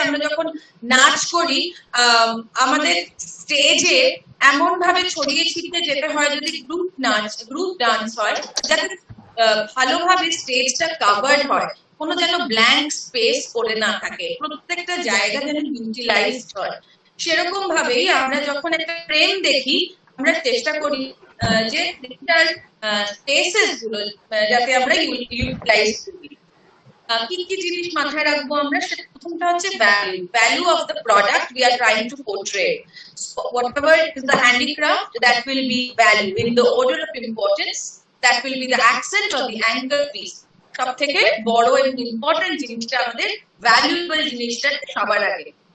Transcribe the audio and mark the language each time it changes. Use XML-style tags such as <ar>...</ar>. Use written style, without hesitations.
<bn>আমরা যখন নাচ করি আমাদের স্টেজে এমন ভাবে ছড়িয়ে ছিটিয়ে যেতে হয়, যদি গ্রুপ ডান্স হয়, যাতে ভালোভাবে স্টেজটা কভার্ড হয়, কোনো যেন ব্ল্যাঙ্ক স্পেস পড়ে না থাকে, প্রত্যেকটা জায়গা যেন ইউটিলাইজড হয়। সেরকম ভাবেই আমরা যখন একটা ফ্রেম দেখি আমরা চেষ্টা করি যে প্রিন্টার স্পেসেস গুলো যাতে আমরা ইউটিলাইজ করি। কি কি জিনিস মাথায় রাখবো আমরা, সেটা প্রথমটা হচ্ছে</bn> <en>Value of the product we are trying to portray. whatever is the handicraft, that will be value in the order of importance, that will be the accent or the anchor piece।</en> <bn>সব থেকে বড় এবং important জিনিসটা আমাদের valuable জিনিসটা সবার আগে।</bn>